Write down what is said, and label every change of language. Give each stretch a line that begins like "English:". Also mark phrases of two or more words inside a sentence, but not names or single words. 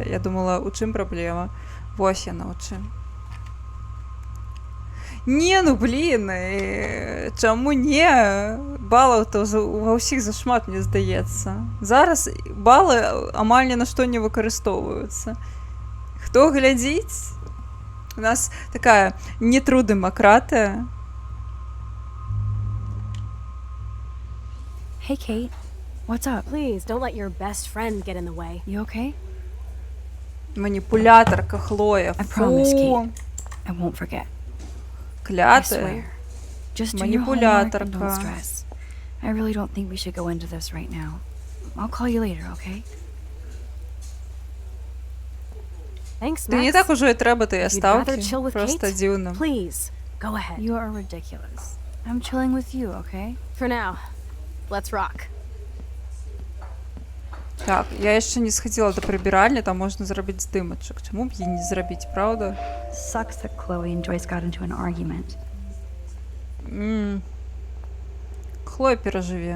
Belarusian: Я думала, у чым праблема? Вось яна у чым. Не, ну блін, чаму не? Балаў-то ва ўсіх зашмат, мне здаецца. Зараз балы амаль ні на што не выкарыстоўваюцца. Хто глядзіць? У нас такая не тру дэмакратыя.
English: Hey, Kate. What's up? Please, don't let your best friend get in the way. You okay?
Belarusian: Маніпулятарка Хлоя.
English: I promise, Kate. I won't forget.
Belarusian: Клятая.
English: Just do your homework and don't
Belarusian: Манипулятарка.
English: stress. I really don't think we should go into this right now. I'll call you later, okay? Thanks,
Belarusian: Ды не
English: Max.
Belarusian: так ужо і трэба тыя
English: You'd rather
Belarusian: стаўкі.
English: chill with
Belarusian: Проста
English: Kate?
Belarusian: дзіўна.
English: Please, go ahead. You are ridiculous. I'm chilling with you, okay? For now, let's rock.
Belarusian: Так, я яшчэ не схадзіла да прыбіральні, там можна зрабіць здымачак. Чаму б їй не зрабіць, правда?
English: Sucks that Chloe and Joyce got into an argument.
Belarusian: Хлоя перажыве.